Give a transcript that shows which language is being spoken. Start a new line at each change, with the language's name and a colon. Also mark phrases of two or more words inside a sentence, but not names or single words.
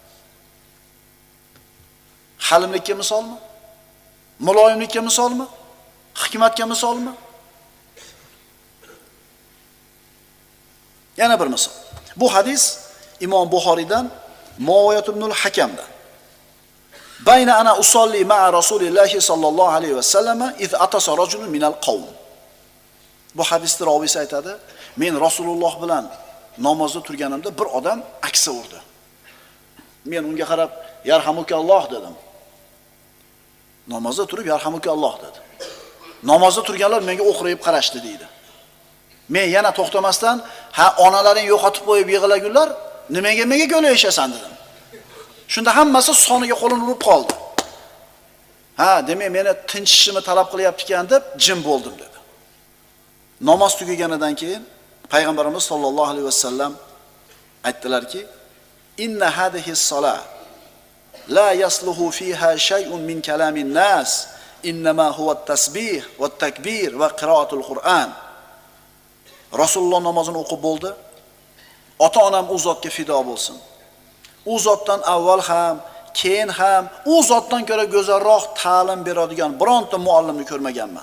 Uzbek: Halimlikka misolmi? Muloyimlikka misolmi? Hikmatga misolmi? Yana bir misol. Bu hadis Imom Buxoriydan Muaviyat ibn al-Hakamdan.
Arabic: "بينا أنا أصلي مع رسول الله صلى الله عليه وسلم إذ عطس رجل من القوم."
Uzbek: Bu hadisda roviysi aytadi, "Men Rasululloh bilan namozda turganimda bir odam aksa urdi. Men unga qarab, "Yarhamukalloh" dedim. Namozda turib "Yarhamukalloh" dedi. Namozda turganlar menga o'qrayib qarashdi deydi. Men yana to'xtamasdan, "Ha, onalaring yo'qotib qo'yib yig'lagunlar, nimaga menga go'layashasan" dedim. Shunda hammasi soniga qo'lini urib qoldi. "Ha, demak meni tinchishimni talab qilyapti ekan" deb jim bo'ldim dedi. Namoz tugaganidan keyin payg'ambarimiz
Arabic: صلى الله عليه وسلم
Uzbek: aytdilarki:
Arabic: "إن هذه الصلاة لا يصلح فيها شيء من كلام الناس إنما هو التسبيح والتكبير وقراءة القرآن."
Uzbek: Rasululloh namozini o'qib bo'ldi. ota-onam u zotga fido bo'lsin. U zotdan avval ham, keyin ham u zotdan ko'ra go'zalroq ta'lim beradigan bironta muallimni ko'rmaganman.